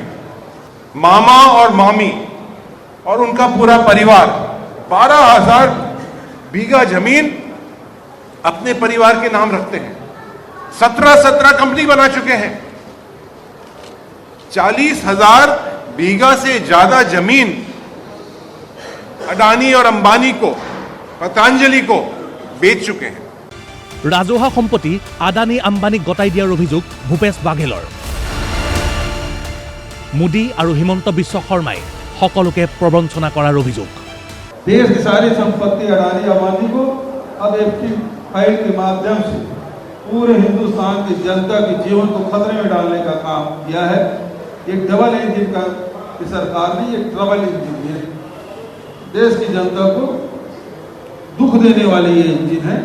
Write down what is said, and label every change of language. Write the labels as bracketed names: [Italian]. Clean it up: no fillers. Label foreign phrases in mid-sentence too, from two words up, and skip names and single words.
[Hindi] मामा और मामी और उनका पूरा परिवार 12,000 बीघा जमीन अपने परिवार के नाम रखते हैं। 17 कंपनी बना चुके हैं। 40,000 बीघा से ज्यादा जमीन अडानी और अंबानी को, पतंजलि को बेच चुके हैं। [Assamese] ৰাজহুৱা সম্পত্তি আদানী আম্বানীক গতাই দিয়াৰ অভিযোগ ভূপেশ বাঘেলৰ। মোদী আৰু হিমন্ত বিশ্ব শৰ্মাই সকলোকে প্ৰবঞ্চনা কৰাৰ অভিযোগ। [Hindi] देश की सारी संपत्ति अडानी अंबानी को अब FT फाइल के माध्यम से पूरे हिंदुस्तान की जनता के जीवन को खतरे में डालने का काम किया है। एक [English] double engine [Hindi] का सरकार नहीं, एक [English] trouble engine [Hindi] है। देश की जनता को दुख देने वाली ये इंजन है।